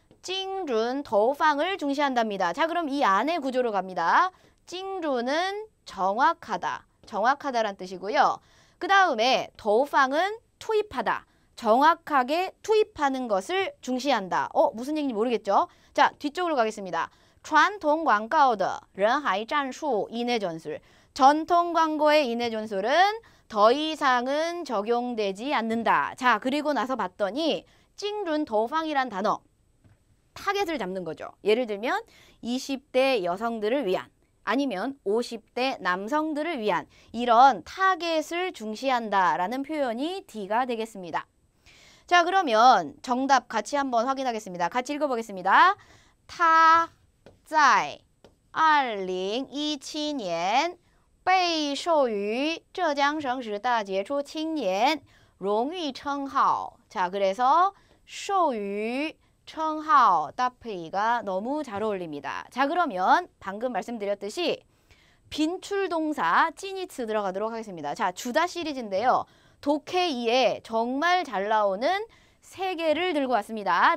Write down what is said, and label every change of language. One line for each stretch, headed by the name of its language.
Korean: 精准 더팡을 중시한답니다. 자, 그럼 이 안에 구조로 갑니다. 精准는 정확하다란 뜻이고요. 그 다음에 더팡은 투입하다. 정확하게 투입하는 것을 중시한다. 무슨 얘기인지 모르겠죠? 자, 뒤쪽으로 가겠습니다.
Chinese: 传统广告的人海战术
Korean: 인해 전술. 전통 광고의 인해 전술은 더 이상은 적용되지 않는다. 자, 그리고 나서 봤더니 精准 더팡이란 단어. 타겟을 잡는 거죠. 예를 들면 20대 여성들을 위한 아니면 50대 남성들을 위한 이런 타겟을 중시한다라는 표현이 D가 되겠습니다. 자, 그러면 정답 같이 한번 확인하겠습니다. 같이 읽어보겠습니다.
Chinese: 他在2017年被授予浙江省十大杰出青年荣誉称号.
Korean: 자, 그래서 授予청하오, 따페이가 너무 잘 어울립니다. 자, 그러면 방금 말씀드렸듯이 빈출동사 찌니츠 들어가도록 하겠습니다. 자, 주다 시리즈인데요. 독해 2에 정말 잘 나오는 3개를 들고 왔습니다.